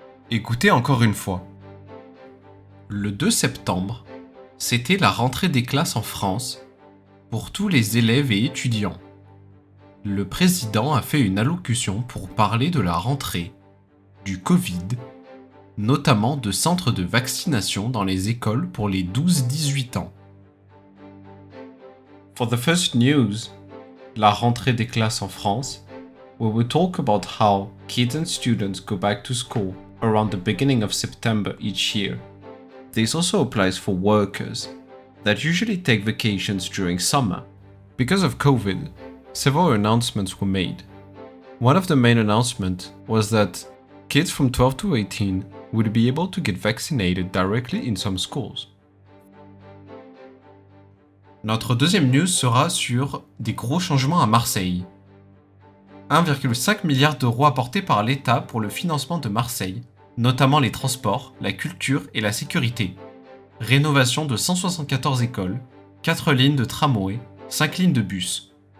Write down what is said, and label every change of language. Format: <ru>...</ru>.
<fr>Écoutez encore une fois. Le 2 septembre, c'était la rentrée des classes en France pour tous les élèves et étudiants. Le président a fait une allocution pour parler de la rentrée, du Covid, notamment de centres de vaccination dans les écoles pour les 12-18 ans.</fr> <en>For the first news, la rentrée des classes en France, we will talk about how kids and students go back to school around the beginning of September each year. This also applies for workers that usually take vacations during summer. Because of COVID, several announcements were made. One of the main announcements was that kids from 12 to 18 would be able to get vaccinated directly in some schools.</en> <fr>Notre deuxième news sera sur des gros changements à Marseille. 1,5 milliard d'euros apportés par l'État pour le financement de Marseille, notamment les transports, la culture et la sécurité. Rénovation de 174 écoles, 4 lignes de tramway, 5 lignes de bus.</fr>